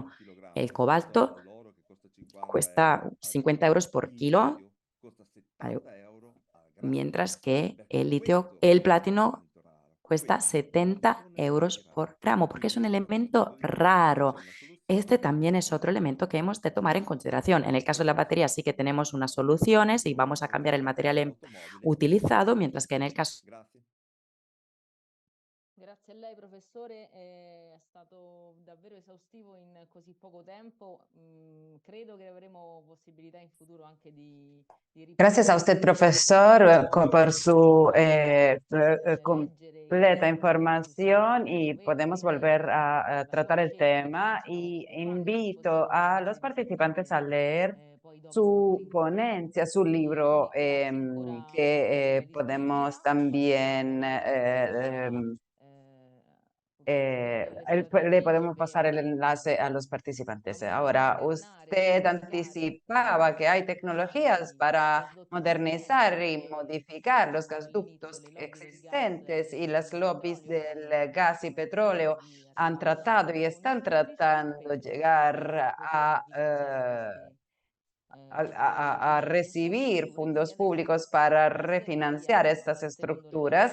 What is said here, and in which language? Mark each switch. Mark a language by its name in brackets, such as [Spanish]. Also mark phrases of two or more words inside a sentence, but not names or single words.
[Spanish] El cobalto cuesta 50 euros por kilo, mientras que el platino cuesta 70 euros por gramo, porque es un elemento raro. Este también es otro elemento que hemos de tomar en consideración. En el caso de la batería sí que tenemos unas soluciones y vamos a cambiar el material utilizado, mientras que en el caso... [Italian] Grazie a lei, professore, è stato davvero esaustivo in così poco tempo. Credo che avremo possibilità in futuro anche di [Spanish] Gracias a usted, profesor, por su [Italian] leggere [Spanish] completa [Italian] i [Spanish] información [Italian] siti [Spanish] y [Italian] dove [Spanish] podemos [Italian] per [Spanish] volver a tratar el [Italian] conoscere [Spanish] tema [Italian] meglio [Spanish] y [Italian] quali [Spanish] invito [Italian] possiamo [Spanish] a [Italian] essere [Spanish] los [Italian] i [Spanish] participantes a [Italian] futuri [Spanish] leer su ponencia, su libro, que podemos también le podemos pasar el enlace a los participantes. Ahora, usted anticipaba que hay tecnologías para modernizar y modificar los gasoductos existentes, y las lobbies del gas y petróleo han tratado y están tratando de llegar a recibir fondos públicos para refinanciar estas estructuras.